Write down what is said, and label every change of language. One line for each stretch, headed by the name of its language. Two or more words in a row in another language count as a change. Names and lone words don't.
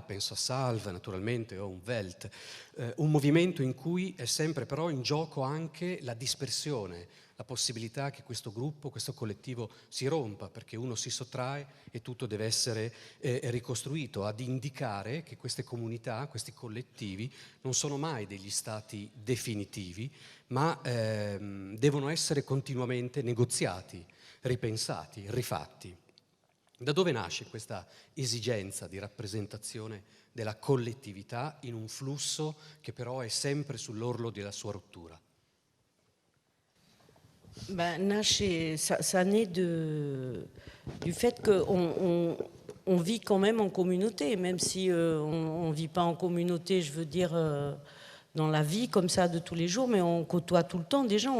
Italian: penso a Salve naturalmente o Umwelt, un movimento in cui è sempre però in gioco anche la dispersione, la possibilità che questo gruppo, questo collettivo si rompa, perché uno si sottrae e tutto deve essere ricostruito, ad indicare che queste comunità, questi collettivi non sono mai degli stati definitivi, ma devono essere continuamente negoziati, ripensati, rifatti. Da dove nasce questa esigenza di rappresentazione della collettività in un flusso che però è sempre sull'orlo della sua rottura?
French: Ça naît du fait qu'on vit quand même en communauté, même si on ne vit pas en communauté, je veux dire, dans la vie comme ça de tous les jours, mais on côtoie tout le temps des gens.